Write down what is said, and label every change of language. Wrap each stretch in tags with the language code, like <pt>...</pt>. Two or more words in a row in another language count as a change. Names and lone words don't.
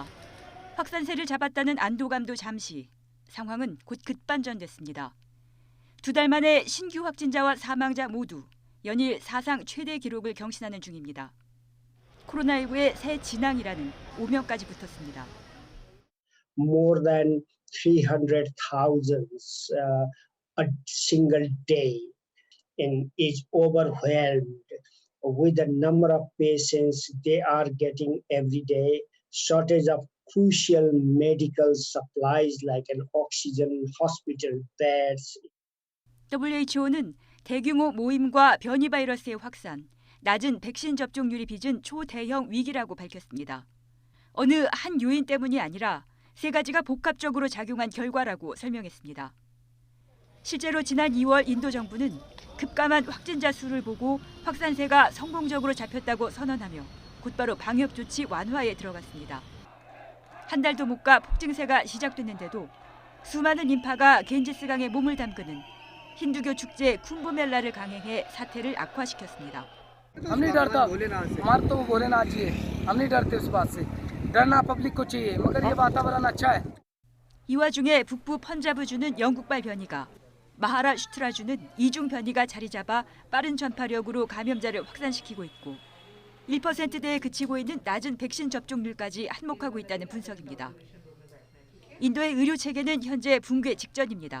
<ko>확산세를 잡았다는 안도감도 잠시, 상황은 곧 급반전됐습니다. 2달 만에 신규 확진자와 사망자 모두 연일 사상 최대 기록을 경신하는 중입니다. 코로나19의 새 진앙이라는 오명까지 붙었습니다.</ko> <en>More than 300,000 a single day and is overwhelmed with the number of patients they are getting every day, shortage of crucial medical supplies like an oxygen, hospital beds.</en> <ko>WHO는 대규모 모임과 변이 바이러스의 확산, 낮은 백신 접종률이 빚은 초대형 위기라고 밝혔습니다. 어느 한 요인 때문이 아니라 3가지가 복합적으로 작용한 결과라고 설명했습니다. 실제로 지난 2월 인도 정부는 급감한 확진자 수를 보고 확산세가 성공적으로 잡혔다고 선언하며 곧바로 방역 조치 완화에 들어갔습니다. 한 달도 못 가 폭증세가 시작됐는데도 수많은 인파가 겐지스강에 몸을 담그는 힌두교 축제 쿰브멜라를 강행해 사태를 악화시켰습니다.</ko> <hi>हम नहीं डरता हमारा तो भोलेनाथ जी है हम नहीं डरते उस बात से डरना पब्लिक को चाहिए मगर ये वातावरण अच्छा है.</hi> <ko>이 와중에 북부 펀자브주는 영국발 변이가, 마하라슈트라주는 이중 변이가 자리 잡아 빠른 전파력으로 감염자를 확산시키고 있고 1%대에 그치고 있는 낮은 백신 접종률까지 한몫하고 있다는 분석입니다. 인도의 의료 체계는 현재 붕괴 직전입니다.</ko>